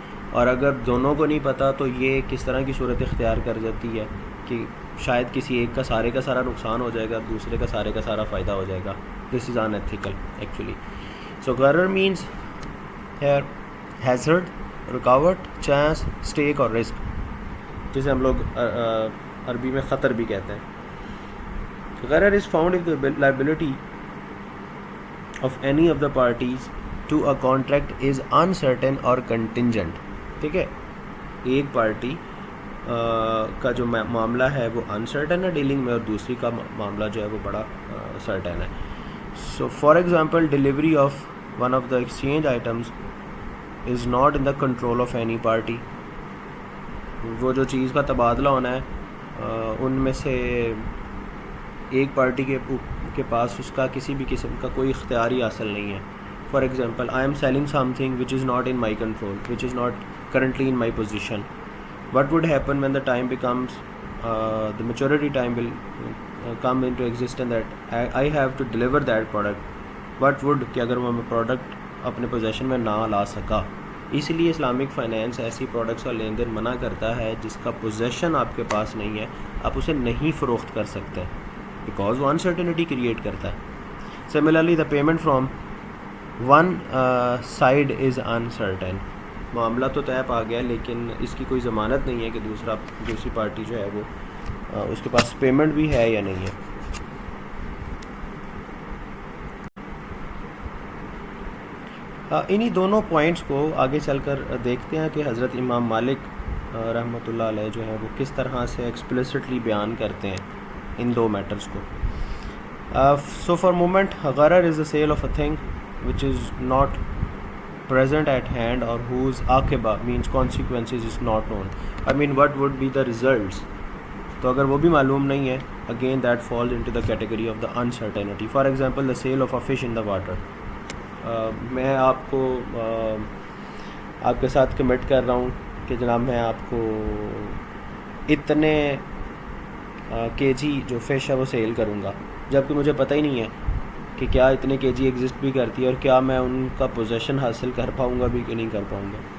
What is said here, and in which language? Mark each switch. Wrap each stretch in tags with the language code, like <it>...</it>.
<ur>اور اگر دونوں کو نہیں پتہ تو یہ کس طرح کی صورت اختیار کر جاتی ہے کہ شاید کسی ایک کا سارا نقصان ہو جائے گا، دوسرے کا سارا فائدہ ہو جائے گا.</ur> <en>This is unethical actually. So غرر means here hazard, رکاوٹ، chance, stake اور risk,</en> <ur>جسے ہم لوگ عربی میں خطر بھی کہتے ہیں.</ur> <en>غرر is found if the liability of any of the parties to a contract is uncertain or contingent.</en> <ur>ٹھیک ہے، ایک پارٹی کا جو معاملہ ہے وہ انسرٹن ہے ڈیلنگ میں اور دوسری کا معاملہ جو ہے وہ بڑا سرٹن ہے.</ur> <en>So for example delivery of one of the exchange items is not in the control of any party.</en> <ur>وہ جو چیز کا تبادلہ ہونا ہے ان میں سے ایک پارٹی کے پاس اس کا کسی بھی قسم کا کوئی اختیار ہی حاصل نہیں ہے.</ur> <en>For example I am selling something which is not in my control, which is not currently in my position. What would happen when the time becomes the maturity time will come into existence that I have to deliver that product. What would</en> <ur>کہ اگر میں product اپنے position میں نہ لا سکا. اس لیے Islamic finance ایسی products کا لین دین منع کرتا ہے جس کا پوزیشن آپ کے پاس نہیں ہے، آپ اسے نہیں فروخت کر سکتے</ur> <en>because</en> <ur>وہ انسرٹینٹی کریٹ کرتا ہے.</ur> <en>Similarly the payment from one side is uncertain.</en> <ur>معاملہ تو طے پا گیا لیکن اس کی کوئی ضمانت نہیں ہے کہ دوسری پارٹی جو ہے وہ اس کے پاس پیمنٹ بھی ہے یا نہیں ہے. انہی دونوں پوائنٹس کو آگے چل کر دیکھتے ہیں کہ حضرت امام مالک رحمۃ اللہ علیہ جو ہے وہ کس طرح سے ایکسپلیسٹلی بیان کرتے ہیں ان دو میٹرز کو.</ur> <en>So for moment, gharar is the sale of a thing which is not present at hand or whose akiba means consequences is not known. I mean, what would be the results?</en> <ur>تو اگر وہ بھی معلوم نہیں ہے,</ur> <en>again that falls into the category of the uncertainty. For example, the sale of a fish in the water.</en> <ur>میں آپ کو آپ کے ساتھ کمٹ کر رہا ہوں کہ جناب میں آپ کو اتنے کے جی جو فش ہے وہ سیل کروں گا, جبکہ مجھے پتہ ہی نہیں ہے کہ کیا اتنے کے جی ایگزسٹ بھی کرتی ہے اور کیا میں ان کا پوزیشن حاصل کر پاؤں گا بھی کہ نہیں کر پاؤں گا.</ur>